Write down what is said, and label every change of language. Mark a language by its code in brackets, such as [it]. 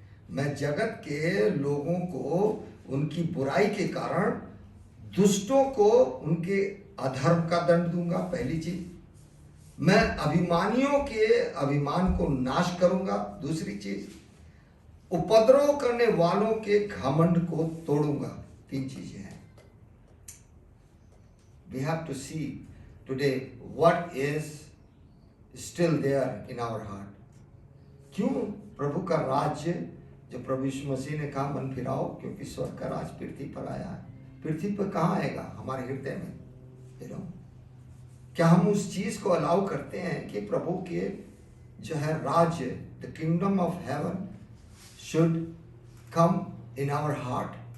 [hi] मैं जगत के लोगों को उनकी बुराई के कारण, दुष्टों को उनके अधर्म का दंड दूंगा, पहली चीज। मैं अभिमानियों के अभिमान को नाश करूंगा, दूसरी चीज। उपद्रव करने वालों के घमंड को तोड़ूंगा, तीन चीजें हैं। [en] We have to see today what is still there in our heart. [hi] क्यों प्रभु का राज्य, जो प्रभु यीशु मसीह ने कहा मन फिराओ क्योंकि स्वर्ग का राज पृथ्वी पर आया है, पृथ्वी पर कहाँ आएगा? हमारे हृदय में। क्या हम उस चीज को अलाउ करते हैं कि प्रभु के जो है राज्य, [en] The kingdom of heaven should come in our heart?